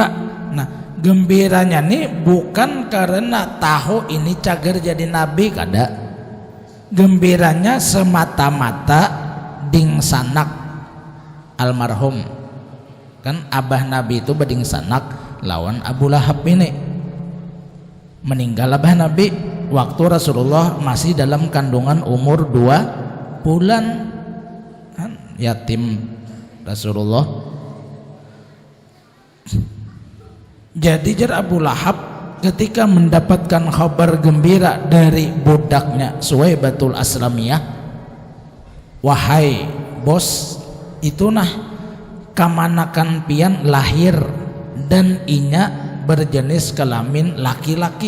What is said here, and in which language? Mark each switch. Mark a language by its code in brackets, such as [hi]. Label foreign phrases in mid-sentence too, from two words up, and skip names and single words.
[bjn] Nah gembiranya nih bukan karena tahu ini cager jadi nabi, kada. Gembiranya semata-mata ding sanak almarhum, kan abah nabi itu beding sanak lawan Abu Lahab ini. [id] Meninggal abah nabi waktu Rasulullah masih dalam kandungan umur 2 bulan, yatim Rasulullah. [bjn] Jadi jar Abu Lahab ketika mendapatkan kabar gembira dari budaknya Suwaibatul Aslamiyah, wahai bos, itu nah kamanakan pian lahir dan inya berjenis kelamin laki-laki.